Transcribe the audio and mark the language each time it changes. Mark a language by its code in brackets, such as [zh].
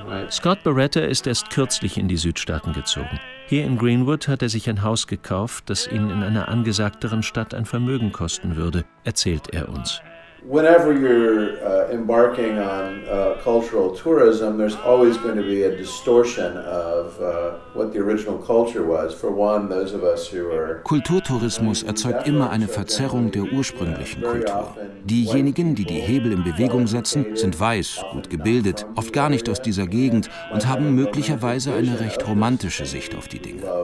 [de] Scott Beretta ist erst kürzlich in die Südstaaten gezogen. Hier in Greenwood hat er sich ein Haus gekauft, das ihn in einer angesagteren Stadt ein Vermögen kosten würde, erzählt er uns. [en] Whenever you're embarking on cultural tourism, there's always going to be a distortion of what the original culture was. For one, those of us who are [de] Kulturtourismus erzeugt immer eine Verzerrung der ursprünglichen Kultur. Diejenigen, die die Hebel in Bewegung setzen, sind weiß, gut gebildet, oft gar nicht aus dieser Gegend und haben möglicherweise eine recht romantische Sicht auf die Dinge.